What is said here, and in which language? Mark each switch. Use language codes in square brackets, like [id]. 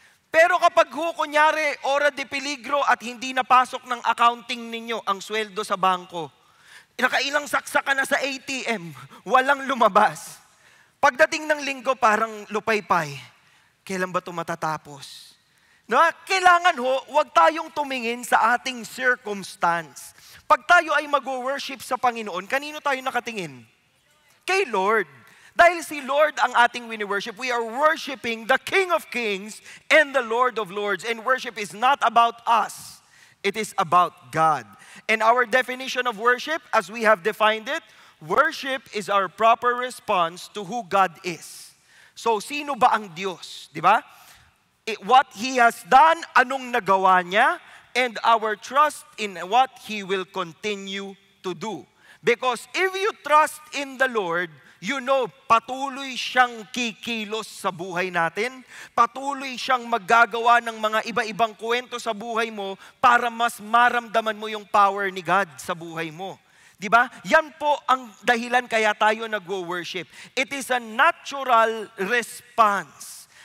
[tl] Pero kapag kunyari, ora de peligro at hindi napasok ng accounting ninyo ang sweldo sa bangko, nakailang saksa ka na sa ATM, walang lumabas. Pagdating ng linggo, parang lupay-pay. Kailan ba ito matatapos? No? Kailangan huwag tayong tumingin sa ating circumstance. Pag tayo ay mag-worship sa Panginoon, kanino tayo nakatingin? Kay Lord. Dahil si Lord ang ating wini-worship, [en] we are worshiping the King of Kings and the Lord of Lords. And worship is not about us. It is about God. And our definition of worship, as we have defined it, worship is our proper response to who God is. [tl] So, sino ba ang Diyos? Di ba? [en] What He has done, [tl] anong nagawa niya, [en] and our trust in what He will continue to do. Because if you trust in the Lord, you know, [tl] patuloy siyang kikilos sa buhay natin, patuloy siyang maggagawa ng mga iba-ibang kwento sa buhay mo para mas maramdaman mo yung power ni God sa buhay mo. Diba? Yan po ang dahilan kaya tayo nag-worship. [en] It is a natural response.